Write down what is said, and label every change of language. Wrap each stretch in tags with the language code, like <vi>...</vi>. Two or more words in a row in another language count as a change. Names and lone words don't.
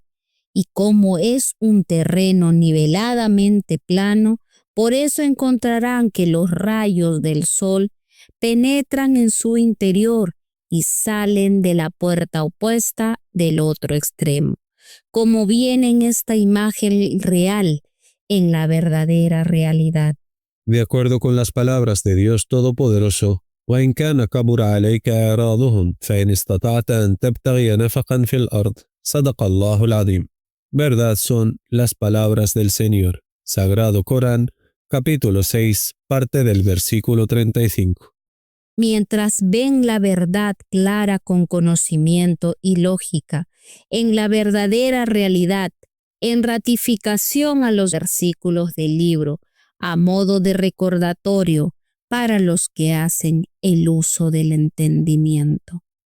<es>Y como es un terreno niveladamente plano, por eso encontrarán que los rayos del sol penetran en su interior y salen de la puerta opuesta del otro extremo, como viene en esta imagen real, en la verdadera realidad. De acuerdo con las palabras de Dios Todopoderoso,</es> <ar>وإن كان كبر عليك إعراضهم فإن استطعت أن تبتغي نفقا في الأرض صدق الله العظيم.</ar> <es>Verdad son las palabras del Señor. Sagrado Corán, capítulo 6, parte del versículo 35. Mientras ven la verdad clara con conocimiento y lógica, en la verdadera realidad, en ratificación a los versículos del libro, a modo de recordatorio para los que hacen el uso del entendimiento.</es>